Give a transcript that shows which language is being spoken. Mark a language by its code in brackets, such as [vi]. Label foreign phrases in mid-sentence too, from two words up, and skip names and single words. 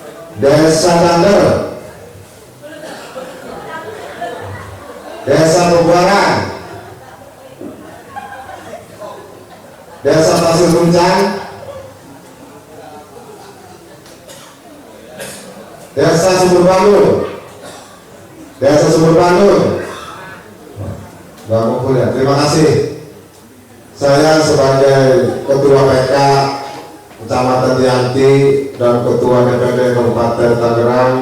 [id] Desa Dander, Desa Pebuaran, Desa Pasir Kuncang, Desa Sumber Bandung, Desa Sumber Bandung. Mbak Kumpul ya, terima kasih. Saya sebagai Ketua PK Kecamatan Tianti dan Ketua DPD Kabupaten Tangerang